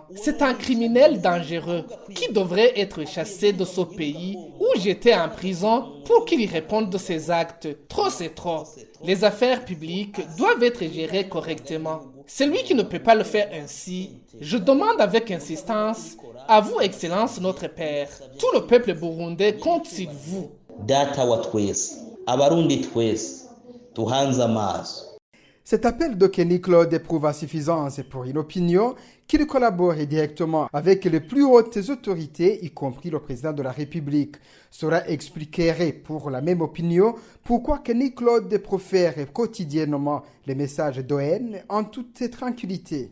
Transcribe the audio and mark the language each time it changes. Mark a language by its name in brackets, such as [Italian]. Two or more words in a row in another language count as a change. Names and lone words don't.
[French] C'est un criminel dangereux qui devrait être chassé de ce pays ou jeté en prison pour qu'il y réponde de ses actes. Trop c'est trop. Les affaires publiques doivent être gérées correctement. Celui qui ne peut pas le faire ainsi, je demande avec insistance à vous, Excellence, notre Père. Tout le peuple burundais compte sur vous. [Rundi] Data wa twese, abarundi twese, tuhanze amaso. [French] Cet appel de Kenny-Claude éprouve à suffisance pour une opinion qu'il collabore directement avec les plus hautes autorités, y compris le président de la République. Cela expliquerait pour la même opinion pourquoi Kenny-Claude profère quotidiennement les messages de haine en toute tranquillité.